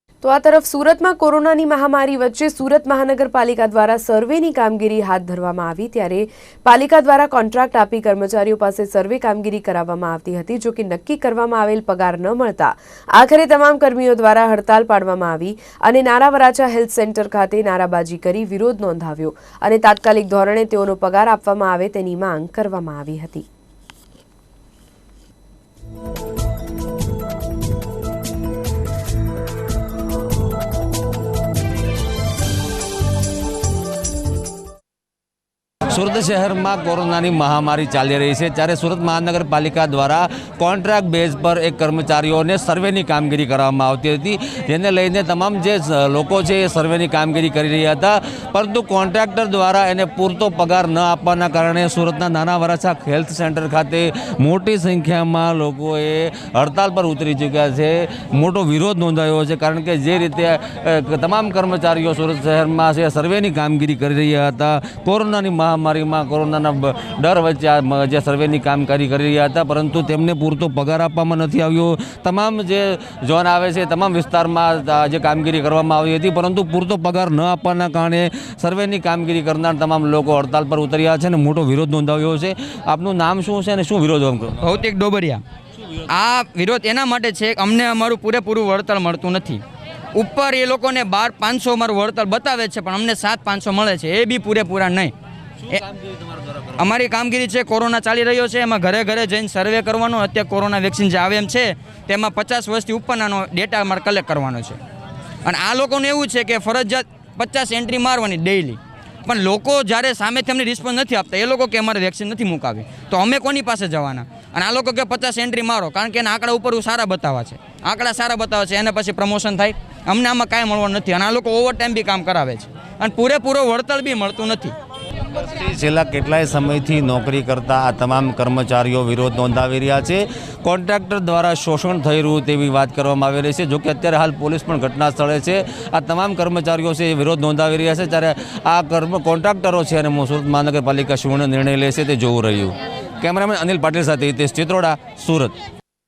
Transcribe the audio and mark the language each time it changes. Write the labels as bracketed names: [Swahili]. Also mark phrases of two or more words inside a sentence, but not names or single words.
[Gujarati] તો આ તરફ સુરતમાં કોરોનાની મહામારી વચ્ચે સુરત મહાનગરપાલિકા દ્વારા સર્વેની કામગીરી હાથ ધરવામાં આવી ત્યારે પાલિકા દ્વારા કોન્ટ્રાક્ટ આપી કર્મચારીઓ પાસે સર્વે કામગીરી કરાવવામાં આવતી હતી, જો કે નક્કી કરવામાં આવેલ પગાર ન મળતા આખરે તમામ કર્મીઓ દ્વારા હડતાલ પાડવામાં આવી અને નાના વરાછા હેલ્થ સેન્ટર ખાતે નારાબાજી કરી વિરોધ નોંધાવ્યો અને તાત્કાલિક ધોરણે તેઓનો પગાર આપવામાં આવે તેની માંગ કરવામાં આવી હતી। [Hindi] सूरत शहर में कोरोना महामारी चाली रही है त्यारे सूरत महानगरपालिका द्वारा कॉन्ट्राक्ट बेज [Gujarati] પર એક કર્મચારીઓ ને સર્વે કામગીરી કરવામાં આવતી હતી, જેને લઈને તમામ જે લોકો છે સર્વે કામગીરી કરી રહ્યા હતા, પરંતુ કોન્ટ્રાક્ટર દ્વારા એને પૂરતો પગાર ન આપવાના કારણે સૂરતના નાના વરાછા હેલ્થ સેન્ટર ખાતે મોટી સંખ્યા માં લોકોએ હડતાલ પર ઉતરી ચૂક્યા છે। મોટો વિરોધ નોંધાયો છે કારણ કે જે રીતે તમામ કર્મચારીઓ સૂરત શહેર માં સર્વે કામગીરી કરી રહ્યા હતા, કોરોના મહામારી માં કોરોના ડર વચ્ચે જે સર્વે કામગીરી [Hindi] कर रहा था, [Gujarati] પરંતુ તેમને પૂરતો પગાર આપવામાં નથી આવ્યો। તમામ જે ઝોન આવે છે તમામ વિસ્તાર માં જે કામગીરી કરવામાં આવી હતી, પરંતુ પૂરતો પગાર ન આપવાના કારણે સર્વે કામગીરી કરનાર તમામ લોકો હડતાલ પર ઉતર્યા છે ને મોટો વિરોધ નોંધાવ્યો છે। આપનું નામ શું છે અને શું વિરોધ કરો? ભૌતિક ડોબરિયા। આ વિરોધ એના માટે છે કે અમને અમારું પૂરેપૂરું વળતર મળતું નથી। ઉપર એ લોકોને 12,500 અમારું વળતર બતાવે છે, પણ અમને 7,500 મળે છે, એ બી પૂરેપૂરા નહીં। અમારી કામગીરી છે કોરોના ચાલી રહ્યો છે, એમાં ઘરે ઘરે જઈને સર્વે કરવાનો, અત્યારે કોરોના વેક્સિન જે આવે એમ છે તેમાં 50 વર્ષથી ઉપરનો ડેટા અમારે કલેક્ટ કરવાનો છે અને આ લોકોને એવું છે કે ફરજિયાત 50 એન્ટ્રી મારવાની ડેલી, પણ લોકો જ્યારે સામેથી અમને રિસ્પોન્સ નથી આપતા, એ લોકો કે અમારે વેક્સિન નથી મુકાવી તો અમે કોની પાસે જવાના? અને આ લોકો કે 50 એન્ટ્રી મારો કારણ કે એના આંકડા ઉપર સારા બતાવા છે, આંકડા સારા બતાવે છે, એને પછી પ્રમોશન થાય। અમને આમાં કંઈ મળવાનું નથી અને આ લોકો ઓવરટાઇમ બી કામ કરાવે છે અને પૂરેપૂરો વળતર બી મળતું નથી। છેલ્લા કેટલાય સમયથી નોકરી કરતા આ તમામ કર્મચારીઓ વિરોધ નોંધાવી રહ્યા છે। કોન્ટ્રાક્ટર દ્વારા શોષણ થઈ રહ્યું તેવી વાત કરવામાં આવી રહી છે, જો કે અત્યારે હાલ પોલીસ પણ ઘટના સ્થળે છે। આ તમામ કર્મચારીઓ છે વિરોધ નોંધાવી રહ્યા છે, ત્યારે આ કોન્ટ્રાક્ટરો છે અને સૂરત મહાનગરપાલિકા શું નિર્ણય લેશે તે જોવું રહ્યું। કેમેરામેન અનિલ પાટીલ સાથે હિતેશ ચિત્રોડા, સૂરત।